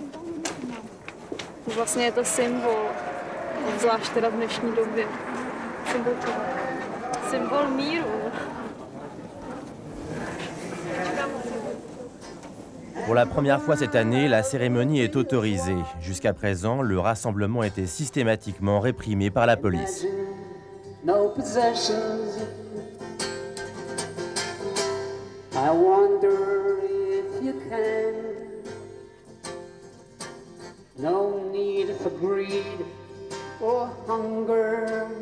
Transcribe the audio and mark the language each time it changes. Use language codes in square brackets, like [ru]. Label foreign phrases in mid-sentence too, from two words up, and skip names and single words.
[cs] Vlastně je to symbol, zvlášť teda v dnešní době. Symbol čeho? Symbol míru. [fr] Pour la première fois cette année, la cérémonie est autorisée. Jusqu'à présent, le rassemblement était systématiquement réprimé par la police. [en] No possessions. I wonder if you can. No need for greed or hunger.